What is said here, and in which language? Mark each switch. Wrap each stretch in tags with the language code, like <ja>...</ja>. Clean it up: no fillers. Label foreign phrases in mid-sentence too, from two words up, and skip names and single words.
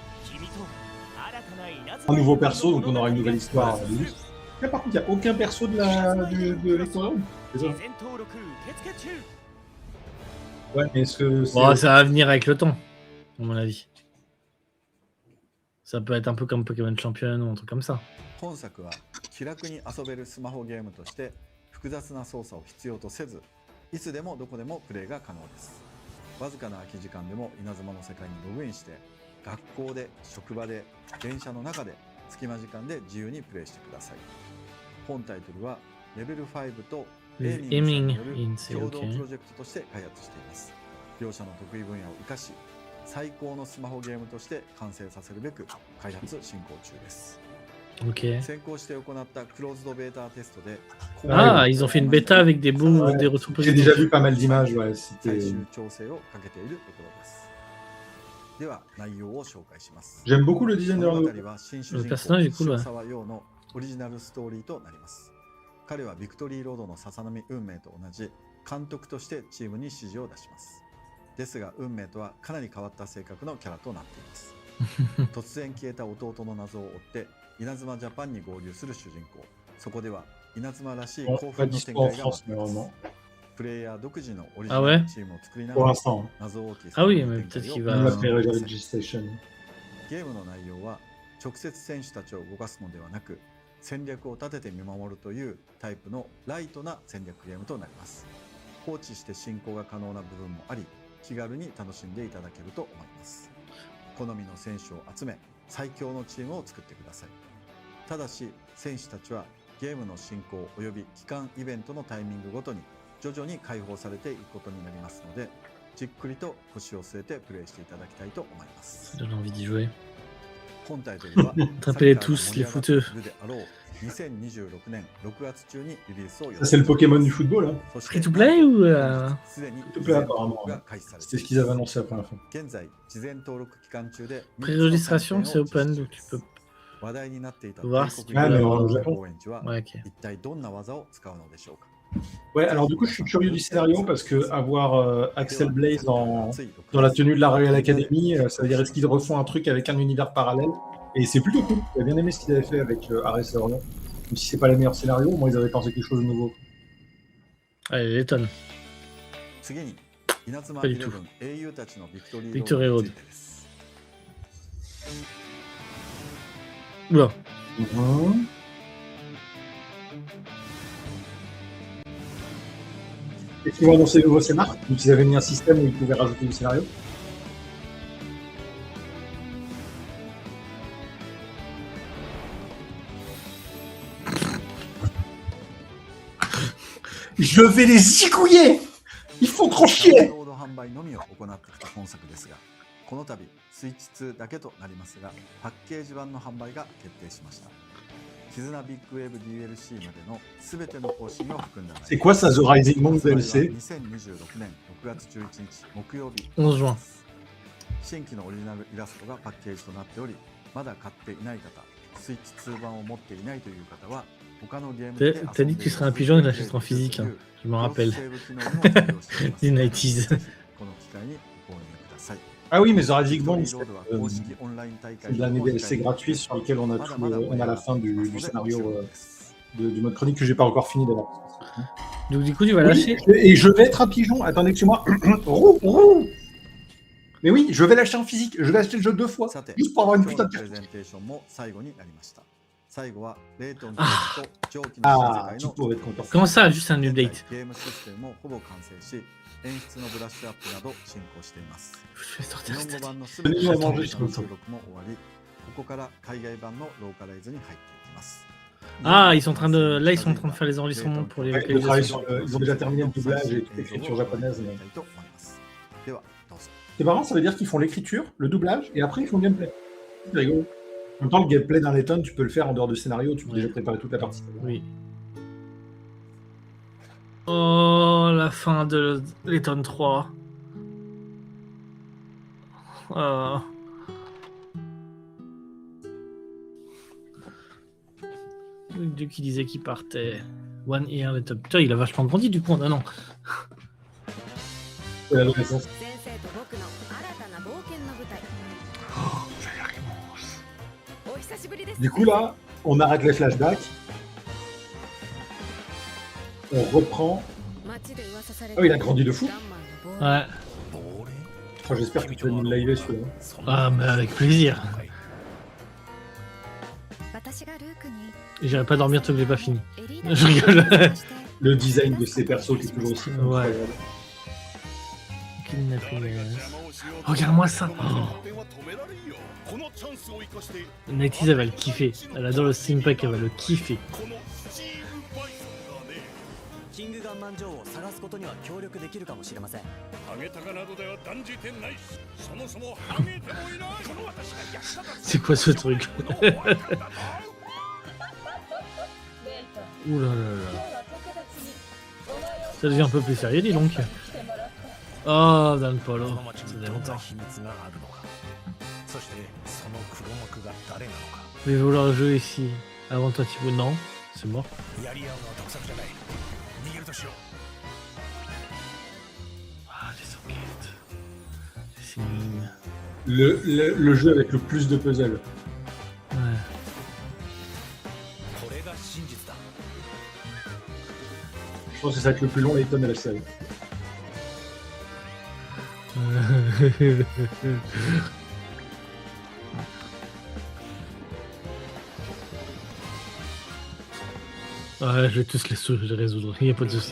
<fr>Un nouveau perso, donc on aura une nouvelle histoire. Là, par contre, il n'y a aucun perso de l'histoire. C'est ça. Ouais, mais est-ce que c'est... Bon, ça va venir avec le temps, à mon avis. Ça peut être un peu comme Pokémon Champion ou un truc comme ça.</fr> <ja>本作は気楽に遊べるスマホゲームとして複雑な操作を必要とせずいつでもどこでもプレイが可能です。わずかな空き時間でも稲妻の世界にログインして学校で職場で電車の中で隙間時間で自由にプレイしてください。本タイトルはレベル5とエイミングさんによる共同プロジェクトとして開発しています。両者の得意分野を生かし最高のスマホゲームとして完成させるべく開発進行中です。</ja> <fr>Ok.</fr> <ja>先行して行ったクローズドベータテストで</ja> <fr>Ah, ils ont fait une bêta avec des bons, Ouais. des retours J'ai positifs. déjà vu pas mal d'images, ouais.</fr> <ja>最</ja> <fr>C'était...</fr> <ja>終調整をかけているところです。では内容を紹介します。</ja> <fr>J'aime beaucoup le design de</fr> <ja>物</ja> <fr>leur</fr> <ja>語は新主</ja> <fr>Le</fr> <ja>人</ja> <fr>personnage est</fr> <ja>公</ja> <fr>cool, ouais.</fr> <ja>白沢陽のオリジナルストーリーとなります。彼はビクトリーロードのささなみ運命と同じ監督としてチームに指示を出します。ですが運命とはかなり変わった性格のキャラとなっています。突然消えた弟の謎を追って稲妻ジャパンに合流する主人公。そこでは稲妻らしい</ja> <fr>Bon,</fr> <ja>興</ja> <fr>pas</fr> <ja>奮の展</ja> <fr>dispo en</fr> <ja>開が</ja> <fr>France,</fr> <ja>待っています。</ja> <fr>malheureusement.</fr> <ja>プレイヤー独自のオリジナ</ja> <fr>Ah</fr> <ja>ル</ja> <fr>ouais</fr> <ja>のチームを作りな</ja> <fr>Pour</fr> <ja>がら</ja> <fr>l'instant.</fr> <ja>謎多き</ja> <fr>Ah oui,</fr> <ja>作</ja> <fr>mais</fr> <ja>品</ja> <fr>peut-être</fr> <ja>展開</ja> <fr>qu'il</fr> <ja>を</ja> <fr>va- Même</fr> <ja>楽</ja> <fr>après</fr> <ja>しんでくだ</ja> <fr>Red</fr> <ja>さい</ja> <fr>Registration.</fr> <ja>ゲームの内容は直接選手たちを動かすのではなく戦略を立てて見守るというタイプのライトな戦略ゲームとなります。放置して進行が可能な部分もあり気軽に楽しんでいただけると思います。好みの選手を集め最強のチームを作ってください。ただし選手たちはゲームの進行および期間イベントのタイミングごとに徐々に解放されていくことになりますのでじっくりと腰を据えてプレイしていただきたいと思います。</ja> <fr>Ça donne envie d'y jouer.</fr> <ja>本タイトルは</ja> <fr>Attrapez-les tous, les fouteux.</fr> <ja>2026 年6月中にリリースを予</ja> <fr>Ça, c'est le Pokémon du football, hein.</fr> <en>Free to play</en> <fr>ou</fr> <en>Free to play,</en> <fr>apparemment. C'était ce qu'ils avaient annoncé après la fin.</fr> <ja>現在事前登録期間中で</ja> <fr>Pré-registration, c'est open, donc tu peux</fr> <ja>話題になっていた</ja> <fr>voir</fr> <ja>帝</ja> <fr>si</fr> <ja>国</ja> <fr>tu veux Ah, mais</fr> <ja>の</ja> <fr>au Japon.</fr> <ja>高円寺は</ja> <fr>Ouais, ok.</fr> <ja>一体どんな技を使うのでしょうか。</ja> <fr>Ouais, alors du coup, je suis curieux du scénario parce que avoir Axel Blaze dans la tenue de la Royal Academy, ça veut dire est-ce qu'ils refont un truc avec un univers parallèle? Et c'est plutôt cool. J'ai bien aimé ce qu'ils avaient fait avec Ares et Orion. Même si c'est pas les meilleurs scénarios, moi ils avaient pensé quelque chose de nouveau. Allez, Letton.</fr> <ja>次に稲妻</ja> <fr>Pas du tout.</fr> <ja>11 英雄たちのビクトリー Victory ロー Road ドについてです。</ja> <fr>Oula. Est-ce qu'ils vont annoncer le nouveau scénar? Ou qu'ils avaient mis un système où ils pouvaient rajouter du scénario? Je vais les zigouiller! Ils font trop</fr> <ja>ダウン</ja> <fr>chier!</fr> <ja>ロード販売のみを行ってきた本作ですが、この度スイッチ2だけとなりますが、パッケージ版の販売が決定しました。絆ビッグウェーブ DLC までのすべての更新を含んだ内容。</ja> <fr>C'est quoi ça, The Rising Monk</fr> <ja>発売は</ja> <fr>DLC?</fr> <ja>2026年6月11日木曜日</ja> <fr>11 juin</fr> <ja>新規のオリジナルイラストがパッケージとなっており、まだ買っていない方、スイッチ2版を持っていないという方は他のゲームで</ja> <fr>T'as dit que tu serais un pigeon et l'achèterais en physique, hein. Je m'en rappelle. Les 90s.</fr> <ja>この機会にご購入ください。</ja> <fr>Ah oui, mais The Rising Monk,</fr> <ja>ビクトリーロードは公式オンライン大</ja> <fr>c'est</fr> <ja>会</ja> <fr>de l'année DLC gratuit sur lequel on a, on a la fin du scénario du mode chronique que j'ai pas encore fini d'ailleurs. Donc, du coup, tu vas Oui, lâcher. et je vais être un pigeon. Attendez, excusez-moi. Roux, roux. Mais oui, je vais l'acheter en physique. Je vais acheter le jeu 2 fois.</fr> <ja>さて、</ja> <fr>Juste pour avoir une</fr> <ja>今日</ja> <fr>putain</fr> <ja>の</ja> <fr>de</fr> <ja>プレ</ja> <fr>carte.</fr> <ja>ゼンテーションも最後になりました。最後はレイトンと蒸気の新世</ja> <fr>Ah,</fr> <ja>界</ja> <fr>tu</fr> <ja>の</ja> <fr>pourrais être content. Comment ça, juste un</fr> <ja>現在</ja> <fr>update?</fr> <ja>ゲームシステムもほぼ完成し、演出のブラッシュアップなど進行しています。</ja> <fr>Je vais</fr> <ja>日</ja> <fr>sortir</fr> <ja>本語</ja> <fr>cette</fr> <ja>版のすべて</ja> <fr>Tenez-nous à</fr> <ja>の</ja> <fr>manger,</fr> <ja>収</ja> <fr>je suis</fr> <ja>録も終わり、ここから海外版のローカライズに入っていきます。</ja> <fr>Ah, ils sont en train de. Là, ils sont en train de faire les enregistrements pour les Ouais, le travail localisations. sur ils ont déjà terminé le doublage et toute l'écriture japonaise. Mais...</fr> <ja>ではどうぞ。</ja> <fr>C'est marrant, ça veut dire qu'ils font l'écriture, le doublage, et après ils font le gameplay. C'est rigolo. En même temps, le gameplay d'un Letton, tu peux le faire en dehors de scénario, tu peux déjà préparer toute la partie. Oui. Oh, la fin de Letton 3. Oh. Le dieu qui disait qu'il partait. One Ear, le top. Putain, il a vachement grandi du coup en un an. C'est l'adolescence.</fr> <ja>先生と僕の新たな冒険の舞台。お久しぶりです。</ja> <fr>Du coup, là, on arrête les flashbacks. On reprend.</fr> <ja>街で噂され</ja> <fr>Oh, il a grandi de fou.</fr> <ja>ガンマンの亡</ja> <fr>Ouais. Oh, j'espère que tu vas nous le liver celui-là. Ah, mais avec plaisir.</fr> <ja>私がルークに</ja> <fr>J'irai pas dormir tant que j'ai pas fini.</fr> <ja>エリーナ</ja> <fr>Je rigole. Le design de ces persos qui est toujours aussi Ouais. incroyable. Regarde-moi ça. Nighties, elle va le kiffer. Elle adore le steampunk, elle va le kiffer.</fr> <ja>キングガンマン女王を探すことには協力できるかもしれません。ハゲタカなどでは断じてないし、そもそもハゲてもいない。この私が役立たず</ja> <fr>C'est quoi ce truc? Ouh là là là. Ça devient un peu plus sérieux, dis donc. Oh, Dan Polo.</fr> <ja>この町</ja> <fr>Ça</fr> <ja>に</ja> <fr>faisait</fr> <ja>どんな</ja> <fr>longtemps.</fr> <ja>秘密があるのか。そしてその黒幕が誰なのか。</ja> <fr>Je vais vouloir jouer ici. Avant toi, Thibaut. Non, c'est mort.</fr> <ja>やり合うのは得策じゃない。逃げるとしよう。</ja> <fr>Ah, les enquêtes. C'est mignon. Le jeu avec le plus de puzzles. Ouais.</fr> <ja>これが真実だ。</ja> <fr>Je pense que ça va être le plus long Layton de la série. Ouais, je vais tous les résoudre, il n'y a pas de souci.</fr>